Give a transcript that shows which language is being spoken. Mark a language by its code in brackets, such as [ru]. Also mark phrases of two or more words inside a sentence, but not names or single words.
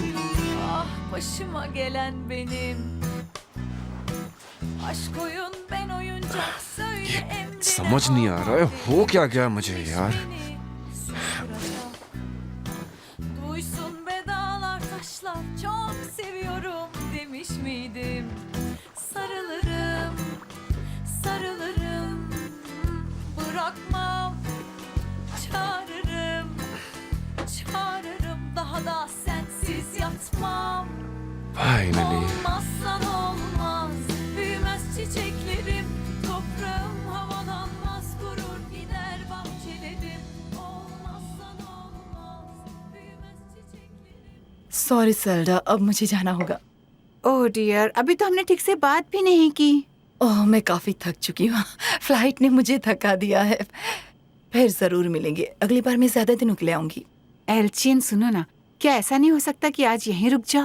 [tr] Başıma gelen benim. Aşk oyun, ben oyun. oyuncak söyle emrine [hi] समझ नहीं आ रहा है हो क्या गया मुझे यार. [tr] Duysun be dağlar taşlar çok seviyorum demiş miydim? Sarılırım, sarılırım, bırakmam, çağırırım, çağırırım daha da sensiz yatmam. Finally. Olmazsan olmaz, büyümez çiçeklerim, toprağım havalanmaz, kurur gider bahçelerim. Olmazsan olmaz, büyümez çiçeklerim. [hi] सॉरी सेल्डा, अब मुझे जाना होगा. [en] oh dear, [hi] अभी तो हमने ठीक से बात भी नहीं की। ओह, मैं काफी थक चुकी हूँ. फ्लाइट ने मुझे थका दिया है. फिर जरूर मिलेंगे. अगली बार मैं ज्यादा दिनों के लिए आऊंगी. एल्चिन सुनो ना, क्या ऐसा नहीं हो सकता कि आज यहीं रुक जाओ?